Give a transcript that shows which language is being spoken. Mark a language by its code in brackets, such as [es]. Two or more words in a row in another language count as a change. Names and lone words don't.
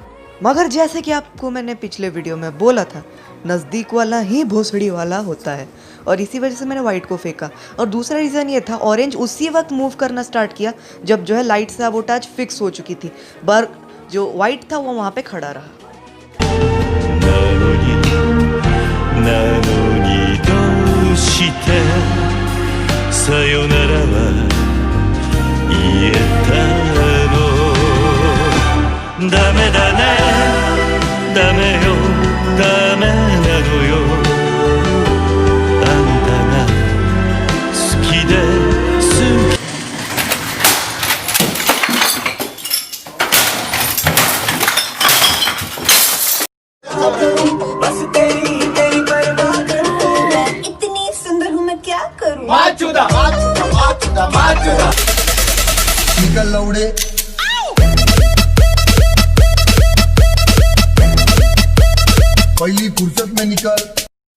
[hi] मगर जैसे कि आपको मैंने पिछले वीडियो में बोला था, नज़दीक वाला ही भोसड़ी वाला होता है, और इसी वजह से मैंने वाइट को फेंका। और दूसरा रीज़न ये था, ऑरेंज उसी वक्त मूव करना स्टार्ट किया जब जो है [en] light sabotage fix [hi] हो चुकी थी, पर जो वाइट था वो वहाँ पे खड़ा रहा। [ja] なのにどうしてさよならは言えたの。ダメだね、ダメよ、ダメなのよ。あんたが好きで好き。 [hi] इतनी सुंदर हूँ मैं क्या करूँ। निकल लौड़े पहली फुर्सत में निकल।